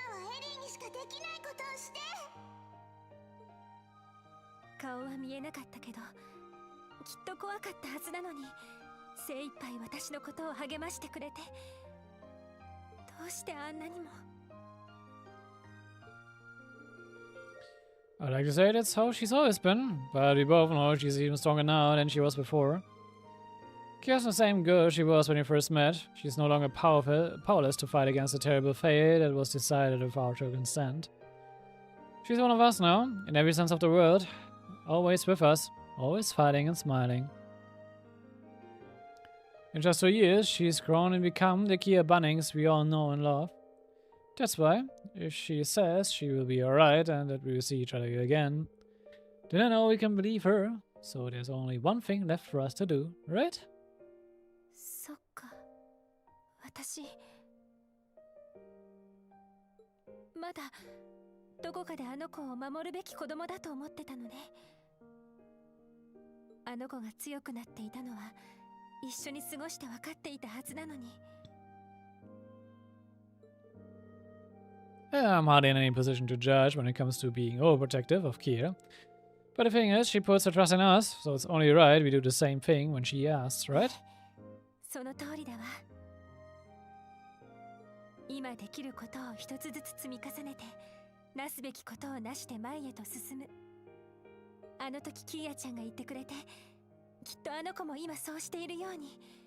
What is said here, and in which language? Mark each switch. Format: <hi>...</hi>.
<ja>今はエリーにしかできないことをして。顔は見えなかったけど、きっと怖かったはずなのに、精一杯私のことを励ましてくれて、どうしてあんなにも。</ja> <en>I'd like to say that's how she's always been, but we both know she's even stronger now than she was before. Kia's the same girl she was when we first met. She's no longer powerless to fight against the terrible fate that was decided without her consent. She's one of us now, in every sense of the word. Always with us, always fighting and smiling. In just 2 years, she's grown and become the Kia Bunnings we all know and love. That's why, if she says she will be alright and that we will see each other again, then I know we can believe her. So there's only one thing left for us to do, right?</en> <ja>そっか。私まだどこかであの子を守るべき子供だと思ってたのね。あの子が強くなっていたのは一緒に過ごして分かっていたはずなのに。</ja> <en>I'm hardly in any position to judge when it comes to being overprotective of Kia. But the thing is, she puts her trust in us, so it's only right we do the same thing when she asks, right?</en> <ja>その通りだわ。今できることを一つずつ積み重ねて、なすべきことをなして前へと進む。あの時キーヤちゃんが言ってくれて、きっとあの子も今そうしているように。</ja>